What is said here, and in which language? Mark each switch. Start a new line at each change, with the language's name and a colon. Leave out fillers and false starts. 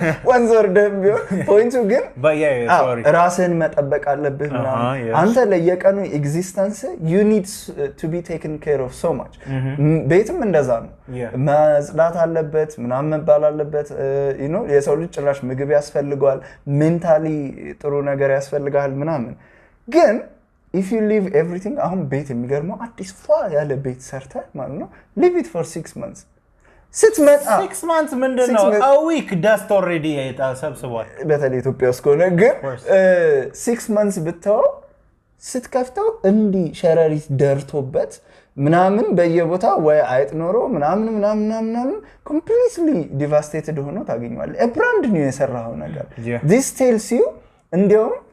Amharic: ወንዝ ወርደህ ቢሆን ፖይንቱ ግን ራስን መጠበቅ አለብህ አንተ ለየቀኑ ኤግዚስተንስ
English: you need to be taken care of so much
Amharic: ቤትም እንደዛ ነው መጽዳት አለበት ምናምን መባል አለበት
English: you know
Amharic: የሰው ልጅ ጭራሽ ምግብ ያስፈልጋል ሜንታሊ ጥሩ ነገር ያስፈልጋል ምናምን ግን
English: if you leave everything
Amharic: አሁን ቤት የሚገርመው አዲስ ፏ ያለ ቤት ሰርተህ ማለት ነው
English: leave it for 6 months
Amharic: ስትመጣ
English: 6 months
Amharic: ምንድነው
English: a week dust already
Amharic: ሰብስቧል በተለይ ኢትዮጵያ ውስጥ ሆነ ግን 6 months ብትተው ስትከፍተው እንዲ ሸረሪት ደርቶበት ምናምን በየቦታው ወይ አይጥ ኖሮ ምናምን completely devastated ሆኖ ታገኛለህ a brand new የሰራው ነገር
English: this tells you
Amharic: እንዲያው